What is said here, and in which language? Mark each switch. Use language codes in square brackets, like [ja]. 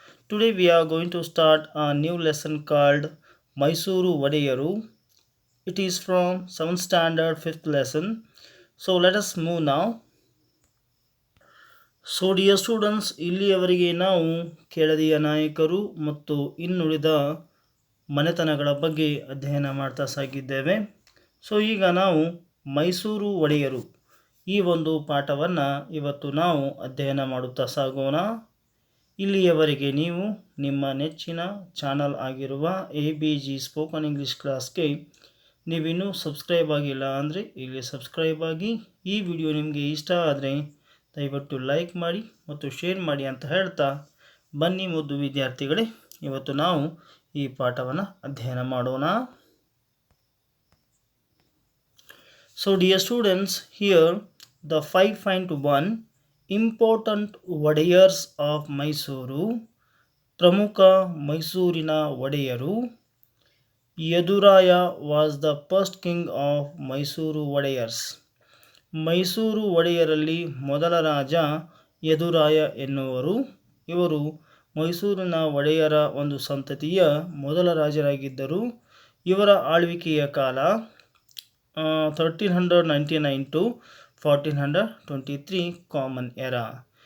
[en] Today we are going to start a new lesson called Mysuru Vadayaru. It is from 7th standard 5th lesson. So let us move now. So dear students, [kn] ಇಲ್ಲಿಯವರೆಗೆ ನಾವು ಕೆಳದಿಯ ನಾಯಕರು ಮತ್ತು ಇನ್ನುಳಿದ ಮನೆತನಗಳ ಬಗ್ಗೆ ಅಧ್ಯಯನ ಮಾಡ್ತಾ ಸಾಗಿದ್ದೇವೆ. So ಈಗ ನಾವು ಮೈಸೂರು ಒಡೆಯರು ಈ ಒಂದು ಪಾಠವನ್ನು ಇವತ್ತು ನಾವು ಅಧ್ಯಯನ ಮಾಡುತ್ತಾ ಸಾಗೋಣ. ಇಲ್ಲಿಯವರೆಗೆ ನೀವು ನಿಮ್ಮ ನೆಚ್ಚಿನ ಚಾನಲ್ ಆಗಿರುವ ABG ಸ್ಪೋಕನ್ ಇಂಗ್ಲೀಷ್ ಕ್ಲಾಸ್ಗೆ ನೀವಿನ್ನೂ ಸಬ್ಸ್ಕ್ರೈಬ್ ಆಗಿಲ್ಲ ಅಂದರೆ ಇಲ್ಲಿ ಸಬ್ಸ್ಕ್ರೈಬ್ ಆಗಿ. ಈ ವಿಡಿಯೋ ನಿಮಗೆ ಇಷ್ಟ ಆದರೆ ದಯವಿಟ್ಟು ಲೈಕ್ ಮಾಡಿ ಮತ್ತು ಶೇರ್ ಮಾಡಿ ಅಂತ ಹೇಳ್ತಾ, ಬನ್ನಿ ಮುದ್ದು ವಿದ್ಯಾರ್ಥಿಗಳೇ, ಇವತ್ತು ನಾವು ಈ ಪಾಠವನ್ನು ಅಧ್ಯಯನ ಮಾಡೋಣ. [en] So dear students, here the 5.1 Important Wadayars of Mysuru. [kn] ಪ್ರಮುಖ ಮೈಸೂರಿನ ಒಡೆಯರು. [en] Yaduraya was the first king of Mysuru Wodeyars. [kn] Mysuru ಒಡೆಯರಲ್ಲಿ ಮೊದಲ ರಾಜ ಯದುರಾಯ ಎನ್ನುವರು. ಇವರು ಮೈಸೂರಿನ ಒಡೆಯರ ಒಂದು ಸಂತತಿಯ ಮೊದಲ ರಾಜರಾಗಿದ್ದರು. ಇವರ ಆಳ್ವಿಕೆಯ ಕಾಲ 1399 to 1423 ಕಾಮನ್ ಎರಾ.